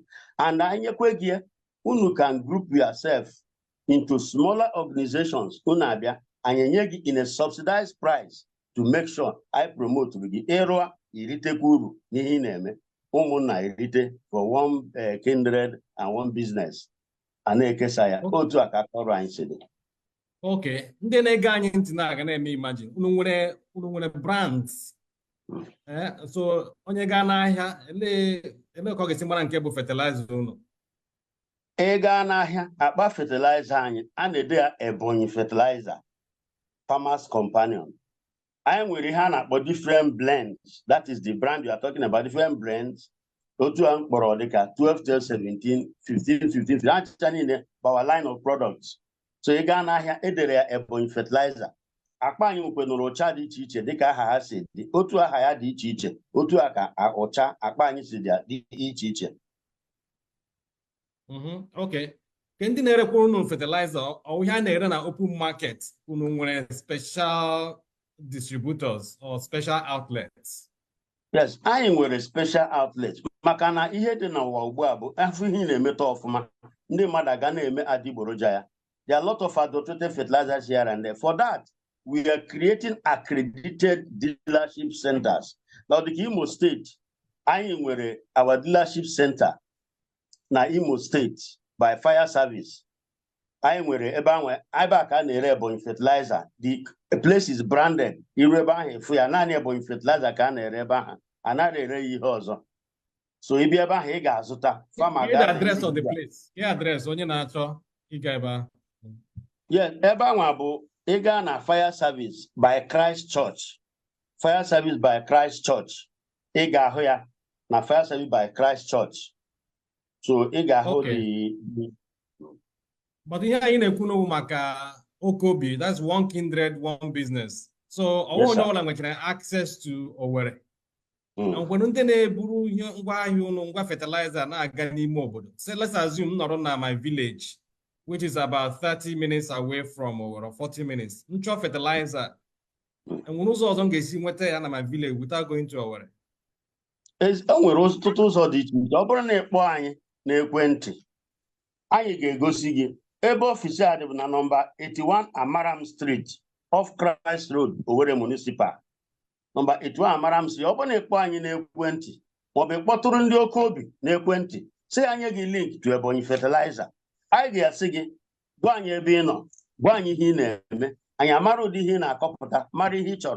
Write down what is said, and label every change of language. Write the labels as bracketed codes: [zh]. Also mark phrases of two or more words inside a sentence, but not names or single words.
[en] And [ig] anyị nyekwe gị, unu [en] can group yourself into smaller organizations, [ig] unu abịa, anyị nye gị [en] in a subsidized price to make sure I promote [ig] gị ịrụa iritekwa uru n'ihe ị na-eme. Ụmụnna erite [en] for one kindred and one business. [ig] A na-ekesa ya otu aka ọrụ anyị si dị. Okay, ndị na-ege anyị ntị na-aga na-eme imagine unu nwere brands. So onye gaa n'ahịa ele ka ọ ga-esi mara nke bụ fertilizer unu. Ị gaa n'ahịa akpa fertilizer anyị a na-ede ya Ebonyi fertilizer Farmers Companion. Anyị nwere ihe a na-akpọ [en] different blends. That is the brand you are talking about, different blends. [ig] Otu a mkpọrọ dịka 12, 17, 15, 15. Achịcha niile bụ [en] our line of products. [ig] So ị gaa n'ahịa edere ya Ebonyi fertilizer. Akpa anyị nwekwenụrụ ụcha dị iche iche dịka aha ha si dị. Otu aha ya dị iche iche. Otu a ka ụcha akpa anyị si dị iche iche. Okay. Ka ndị na-erekwa unu fertilizer ọ ihe a na-ere na [en] open market, [ig] unu nwere [en] special distributors or special outlets? [ig] Yes, anyị nwere [en] special outlets. [ig] Maka na ihe dị n'ụwa ugbu a bụ afọ ihe na-emeta ọfụma. Ndị mmadụ aga na-eme adịgboroja ya. [en] There are a lot of adulterated fertilizers here and there. For that, we are creating accredited dealership centers. Now, the Imo State, [ig] anyị nwere [en] our dealership center na Imo State by fire service. [ig] Anyị nwere ebe aka na-ere Ebonyi fertilizer. [en] The place is branded. [ig] Iru ebe ahụ efu ya naanị Ebonyi fertilizer ka a na-ere ebe ahụ. A naghị ere ihe ọzọ. So ị bịa ebe ahụ ị ga-azụta. [en] Farmer the address of the place. [ig] Yeah, address onye na-achọ ịga ebe ahụ. Yes, ebe ahụ bụ ị gaa na [en] fire service by Christ Church. Fire service by Christ Church. [ig] Ị ga-ahụ ya na [en] fire service by Christ Church. [ig] So ị ga-ahụ the [en] But here [ig] anyị na-ekwu n'okwu maka OKOBI, [en] that's one kindred, one business. [ig] So ọwụ onye ọbụla nwechara [en] access to Owerri. [ig] When ndị na-eburu ngwaahịa unu, ngwa fertilizer na-aga n'ime obodo. [en] So let's assume [ig] nọrọ na [en] my village, which is about 30 minutes away from Owerri, 40 minutes. [ig] Nchọ fertilizer. And when ụzọ ọzọ m ga-esi nweta ya na [en] my village without going to Owerri. [ig] O nwere ọtụtụ ụzọ dị iche iche. Ọ bụrụ na ịkpọ anyị n'ekwentị, anyị ga-egosi gị ebe ọfisi a dị bụ na nọmba 81 Amaram Street off Christ Road, Owerri Municipal. Nọmba 81 Amaram Street. Ọ bụrụ na ịkpọ anyị n'ekwentị maọbụ ịkpọtụrụ ndị OKOBI n'ekwentị sị anyị gị [en] link to [ig] Ebonyi fertilizer, anyị ga-asị gị gwa anyị ebe ị nọ, gwa anyị ihe ị na-eme, anyị amara ụdị ihe ị na-akọpụta, mara ihe ị chọrọ.